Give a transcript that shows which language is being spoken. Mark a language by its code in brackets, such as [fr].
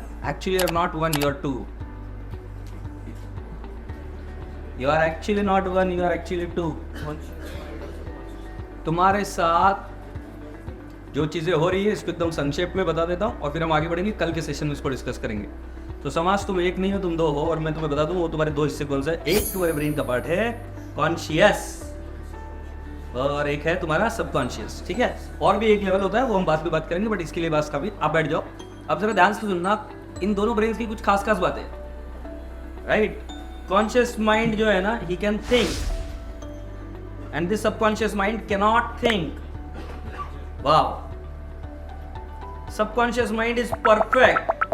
[en] Actually, you are not one. You are two. You are actually not one. You are actually two. [hi] तुम्हारे साथ जो चीज़ें हो रही है इसको एकदम संक्षेप में बता देता हूँ और फिर हम आगे बढ़ेंगे. कल के सेशन में इसको डिस्कस करेंगे. तो समाज, तुम एक नहीं हो, तुम दो हो, और मैं तुम्हें बता दूँ वो तुम्हारे दो हिस्से कौन सा है. एक तुम्हारे ब्रेन का पार्ट है कॉन्शियस और एक है तुम्हारा सबकॉन्शियस, ठीक है? और भी एक लेवल होता है, वो हम बाद में बात करेंगे, बट इसके लिए बस काफी. आप बैठ जाओ. अब जरा ध्यान से सुनना, इन दोनों ब्रेन की कुछ खास खास बातें, राइट? [en] conscious mind [hi] जो है ना, [en] He can think and this subconscious mind can not think. Wow. Subconscious mind is perfect.